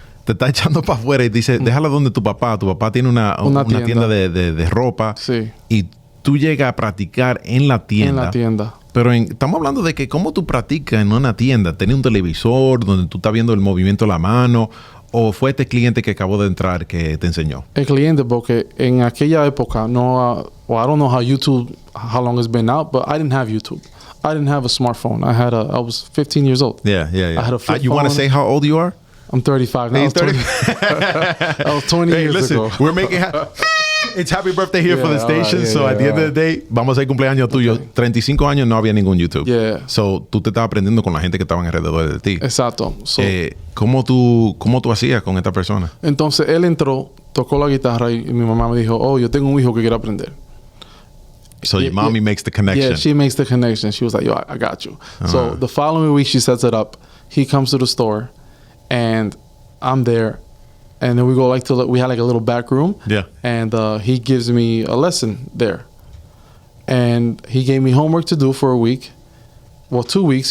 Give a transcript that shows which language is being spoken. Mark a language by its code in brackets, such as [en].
[es] Te está echando para afuera y dice, déjala donde tu papá. Tu papá tiene una tienda de ropa. Sí. Y tú llegas a practicar en la tienda. En la tienda. Pero estamos hablando de que cómo tú practicas en una tienda. ¿Tenés un televisor donde tú estás viendo el movimiento de la mano? ¿O fue este cliente que acabó de entrar que te enseñó? El cliente, porque en aquella época, no, [en] I don't know how long it's been out, but I didn't have YouTube. I didn't have a smartphone. I was 15 years old. Yeah. I had a flip phone. You want to say how old you are? I'm 35 now. Hey, 30. That was 20 years ago. We're making... It's happy birthday here for the station. At the end of the day, [es] vamos a hacer cumpleaños tuyo. 35 años no había ningún YouTube. [en] Yeah. [es] So, tú te estabas aprendiendo con la gente que estaban alrededor de ti. Exacto. So, ¿Cómo tú hacías con esta persona? Entonces, él entró, tocó la guitarra y mi mamá me dijo, oh, yo tengo un hijo que quiere aprender. [en] So, your mommy makes the connection. Yeah, she makes the connection. She was like, yo, I got you. So, the following week, she sets it up. He comes to the store, and I'm there. And then we go we had like a little back room. Yeah. And he gives me a lesson there. And he gave me homework to do for a week. Well, 2 weeks.